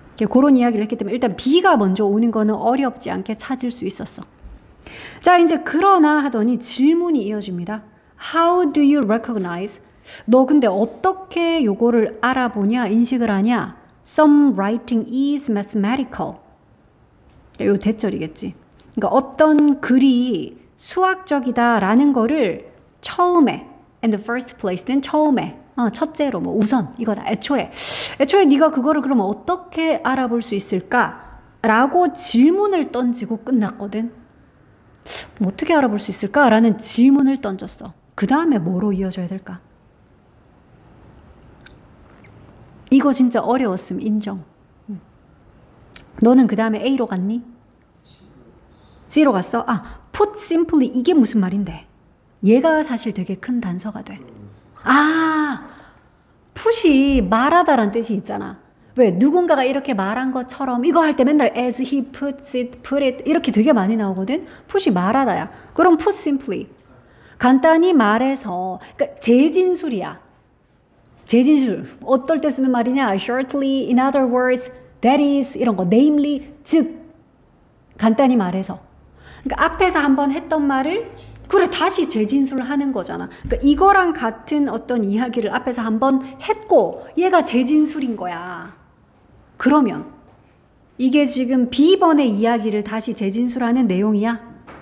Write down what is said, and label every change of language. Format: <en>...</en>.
<ko>그런 이야기를 했기 때문에 일단 B가 먼저 오는 거는 어렵지 않게 찾을 수 있었어. 자, 이제 그러나 하더니 질문이 이어집니다.</ko> <en>How do you recognize?</en> <ko>너 근데 어떻게 요거를 알아보냐, 인식을 하냐?</ko> <en>Some writing is mathematical.</en> <ko>요 대절이겠지. 그러니까 어떤 글이 수학적이다라는 거를 처음에,</ko> <en>in the first place</en> <ko>는 처음에, 첫째로, 뭐 우선 이거다. 애초에 네가 그거를 그러면 어떻게 알아볼 수 있을까라고 질문을 던지고 끝났거든. 어떻게 알아볼 수 있을까라는 질문을 던졌어. 그 다음에 뭐로 이어져야 될까? 이거 진짜 어려웠음 인정. 너는 그 다음에 A로 갔니? C로 갔어?</ko> <en>put simply</en> <ko>이게 무슨 말인데? 얘가 사실 되게 큰 단서가 돼. put이 말하다라는 뜻이 있잖아. 왜? 누군가가 이렇게 말한 것처럼 이거 할 때 맨날</ko> <en>as he puts it, put it</en> <ko>이렇게 되게 많이 나오거든. put이 말하다야. 그럼</ko> <en>put simply.</en> <ko>간단히 말해서 그러니까 재진술이야. 재진술. 어떨 때 쓰는 말이냐?</ko> <en>shortly, in other words, that is</en> <ko>이런 거. namely, 즉 간단히 말해서. 그러니까 앞에서 한번 했던 말을 그래 다시 재진술을 하는 거잖아. 그러니까 이거랑 같은 어떤 이야기를 앞에서 한번 했고 얘가 재진술인 거야. 그러면 이게 지금 B번의 이야기를 다시 재진술하는 내용이야?</ko>